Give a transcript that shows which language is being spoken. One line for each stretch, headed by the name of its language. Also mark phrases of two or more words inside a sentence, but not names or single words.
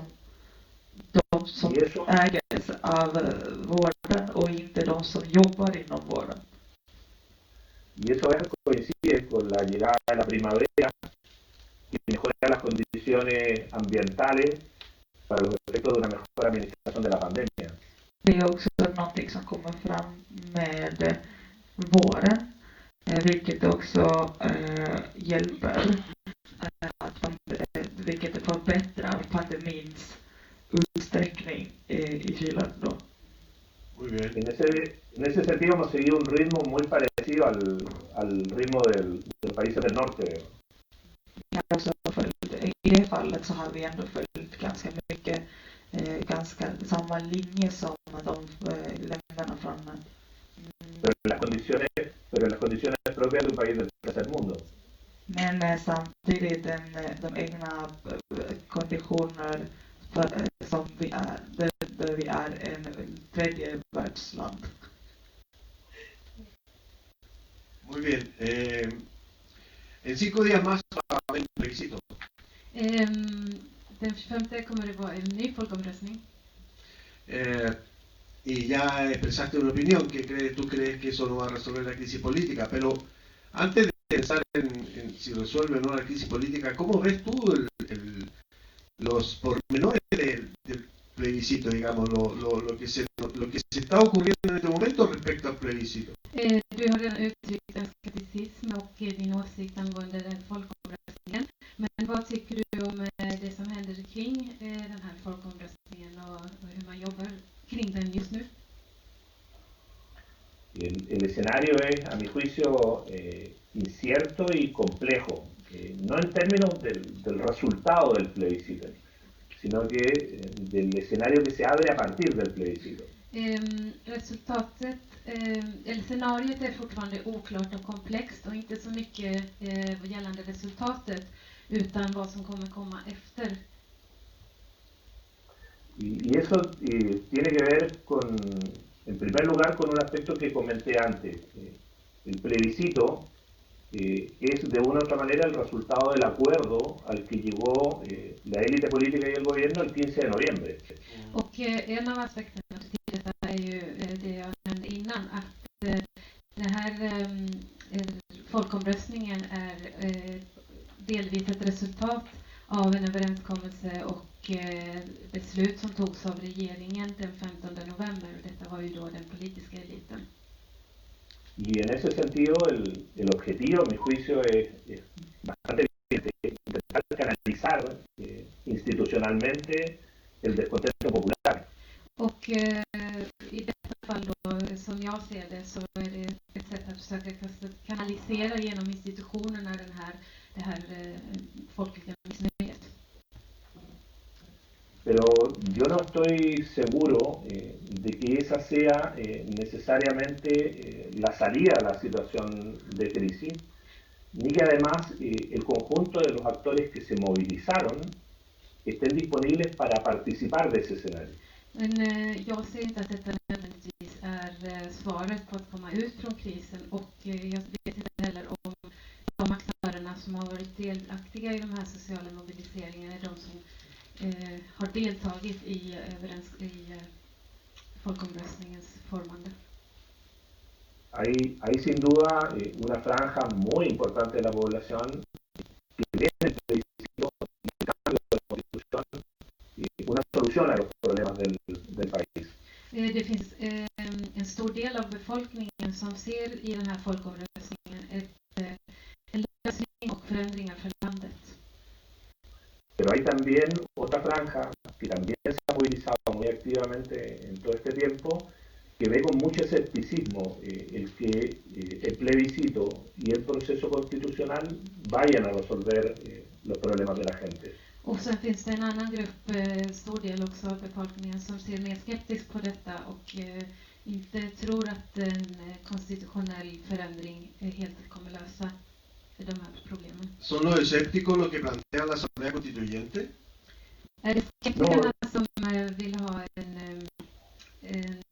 Spanish: Y eso,
Swedish: ägs av vården och inte de som jobbar inom vården.
Spanish: y eso coincide con la llegada de la primavera y mejora las condiciones ambientales para los efectos de una mejor administración de la pandemia.
Swedish: Det är också någonting som kommer fram med våren, vilket också hjälper vilket förbättrar pandemins utsträckning i Chile då.
Spanish: Muy bien. En ese sentido hemos seguido un ritmo muy parecido al ritmo de los países del norte.
Swedish: I det fallet så har vi ändå följt ganska mycket, ganska samma linje som de länderna från.
Spanish: Pero las condiciones propias de un país del tercer mundo.
Swedish: Men samtidigt de egna konditioner som vi är, där vi är en tredje världsland.
Spanish: Muy bien. En 5 días más va a haber un plebiscito.
Swedish: Den 25 kommer det vara en ny folkomröstning.
Spanish: Y ya expresaste una opinión que tú crees que eso no va a resolver la crisis política, pero antes de pensar en si resuelve o no la crisis política, ¿cómo ves tú los pormenores del plebiscito, digamos, lo que se está ocurriendo en este momento respecto al plebiscito?
Swedish: Du har redan uttryckt en skepticism och din åsikt angående den folkomröstningen. Men vad tycker du om det som händer kring den här folkomröstningen och hur man jobbar kring den just nu?
Spanish: El escenario es, a mi juicio, incierto y complejo, no en términos del resultado del plebiscito, sino que del escenario que se abre a partir del plebiscito.
Swedish: Scenariot är fortfarande oklart och komplext och inte så mycket gällande resultatet utan vad som kommer komma efter.
Spanish: Y eso tiene que ver en primer lugar, con un aspecto que comenté antes. El plebiscito es de una u otra manera el resultado del acuerdo al que llegó la élite política y el gobierno el 15 de noviembre.
Swedish: Och en av aspekterna till detta är ju det jag nämnde innan, att den här folkomröstningen är delvis ett resultat av en överenskommelse och beslut som togs av regeringen den 15 november. Och detta var ju då den politiska eliten.
Spanish: Y en ese sentido el objetivo, a mi juicio, es bastante evidente, intentar canalizar institucionalmente el descontento popular.
Swedish: Och i detta fall då, som jag ser det, så är det ett sätt att försöka kanalisera genom institutionerna det här folkliga missnöjet.
Spanish: Pero yo no estoy seguro de que esa sea necesariamente la salida a la situación de crisis, ni que además el conjunto de los actores que se movilizaron estén disponibles para participar de ese escenario.
Swedish: Men jag ser inte att detta nödvändigtvis är svaret på att komma ut från krisen och jag vet inte heller om de aktörerna som har varit delaktiga i de här sociala mobiliseringarna är de som har deltagit i folkomröstningens formande.
Spanish: Hay sin duda una franja muy importante de la población que tiene el plebiscito y el cambio de la constitución una solución a los problemas del país.
Swedish: Det finns en stor del av befolkningen som ser i den här folkomröstningen en lösning och förändringar för landet.
Spanish: Pero hay también otra franja que también se ha movilizado muy activamente en todo este tiempo, que ve con mucho escepticismo el que el plebiscito y el proceso constitucional vayan a resolver los problemas de la gente.
Swedish: Och sen finns det en annan grupp, stor del också av befolkningen, som ser mer skeptiskt på detta och inte tror att en konstitutionell förändring helt kommer lösa de här problemen.
Spanish: ¿Son los escépticos los que plantea la Asamblea Constituyente?
Swedish: Är det skeptikerna som vill ha